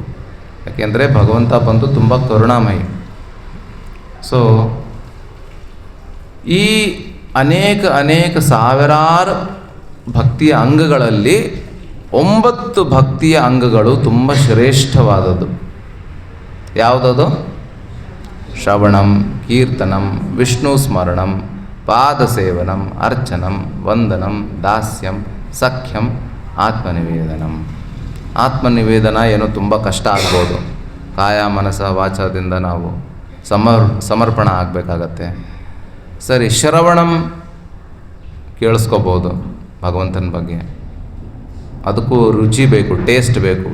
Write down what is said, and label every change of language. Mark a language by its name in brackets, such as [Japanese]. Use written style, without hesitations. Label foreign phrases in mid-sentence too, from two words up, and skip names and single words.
[Kannada] ಯಾಕೆಂದರೆ ಭಗವಂತ ಬಂದು ತುಂಬ ಕರುಣಾಮಯಿ. ಸೊ ಈ ಅನೇಕ ಸಾವಿರಾರು ಭಕ್ತಿಯ ಅಂಗಗಳಲ್ಲಿ 9 ಭಕ್ತಿಯ ಅಂಗಗಳು ತುಂಬ ಶ್ರೇಷ್ಠವಾದದ್ದು. ಯಾವುದದು? [Sanskrit] ಶ್ರವಣಂ, ಕೀರ್ತನಂ, ವಿಷ್ಣು ಸ್ಮರಣಂ, ಪಾದಸೇವನಂ, ಅರ್ಚನಂ, ವಂದನಂ, ದಾಸ್ಯಂ, ಸಖ್ಯಂ, ಆತ್ಮನಿವೇದನಂ. [Kannada] ಆತ್ಮನಿವೇದನ ಏನೋ ತುಂಬ ಕಷ್ಟ ಆಗ್ಬೋದು. ಕಾಯ ಮನಸ ವಾಚದಿಂದ ನಾವು ಸಮರ್ಪಣ ಆಗಬೇಕಾಗತ್ತೆ. ಸರಿ, ಶ್ರವಣಂ ಕೇಳಿಸ್ಕೋಬೋದು ಭಗವಂತನ ಬಗ್ಗೆ. ಅದಕ್ಕೂ ರುಚಿ ಬೇಕು, ಟೇಸ್ಟ್ ಬೇಕು.